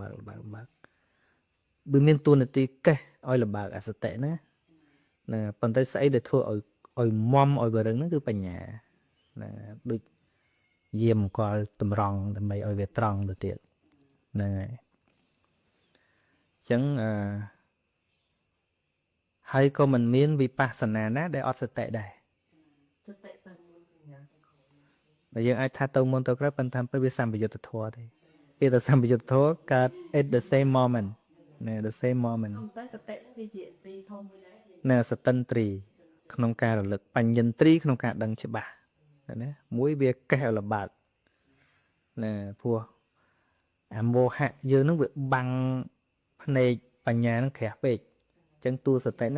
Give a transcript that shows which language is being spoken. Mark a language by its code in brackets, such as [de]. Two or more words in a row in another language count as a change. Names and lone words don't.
[km] វាមានតួនាទីកេះឲ្យលំបាកអាសតិណាប៉ុន្តែស្អីដែលធ្វើឲ្យមមឲ្យបរឹងហ្នឹងគឺបញ្ញាណាដូចយាមគាត់តម្រង់ដើម្បីឲ្យវាត្រង់ទៅទៀតហ្នឹងហើយអញ្ចឹងហើយក៏មិនមានវិបស្សនាណាដែលអត់សតិដែរសតិទៅមុនបញ្ញាទៅក្រោយតែយើងអាចថាទៅមុនទៅក្រោយប៉ុន្តែពេលវាសម្បយុទ្ធធម៌ទេពេលតែ សម្បយុទ្ធធម៌កើត [en] at the same moment [km] ណែ [en] the same moment [km] តែសតិវាជាទីធំមួយដែរណែសតិន្ទ្រីក្នុងការរលឹកបញ្ញន្ទ្រីក្នុងការដឹងច្បាស់ណាមួយវាកេះឲ្យលំបាកណាព្រោះអាមោហៈយើងនឹងវាបាំងភ្នែកបញ្ញានឹងក្រាស់ពេកអញ្ចឹងតួសតិ